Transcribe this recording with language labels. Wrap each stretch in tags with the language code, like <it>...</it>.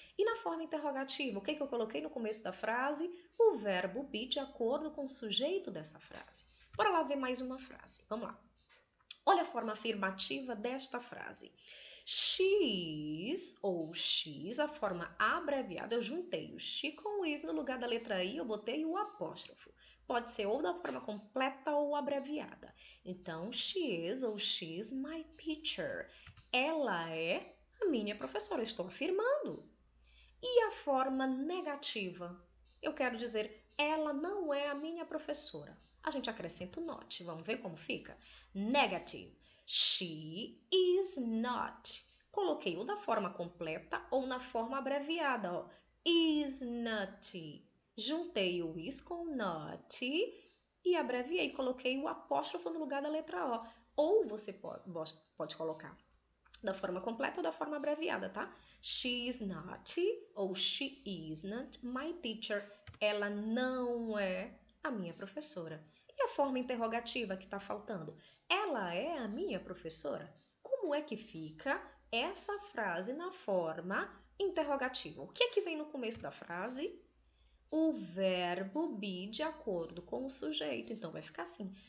<pt>E na forma interrogativa, o que eu coloquei no começo da frase? O verbo be de acordo com o sujeito dessa frase. Bora lá ver mais uma frase. Vamos lá. Olha a forma afirmativa desta frase. She's ou X, a forma abreviada, eu juntei o she com o is no lugar da letra I, eu botei o apóstrofo. Pode ser ou da forma completa ou abreviada.</pt> <en>Então, she is ou she's my teacher.</en> <pt>Ela é a minha professora, eu estou afirmando. E a forma negativa? Eu quero dizer, ela não é a minha professora. A gente acrescenta o not. Vamos ver como fica? Negative.</pt> <en>She is not.</en> <pt>Coloquei ou da forma completa ou na forma abreviada. Ó.</pt> <en>Is not.</en> <pt>Juntei o is com not e abreviei. Coloquei o apóstrofo no lugar da letra O. Ou você pode colocar da forma completa ou da forma abreviada, tá?</pt> <en>She is not ou she isn't my teacher.</en> <pt>Ela não é a minha professora. E a forma interrogativa que está faltando? Ela é a minha professora? Como é que fica essa frase na forma interrogativa? O que é que vem no começo da frase? O verbo be de acordo com o sujeito. Então, vai ficar assim.</pt>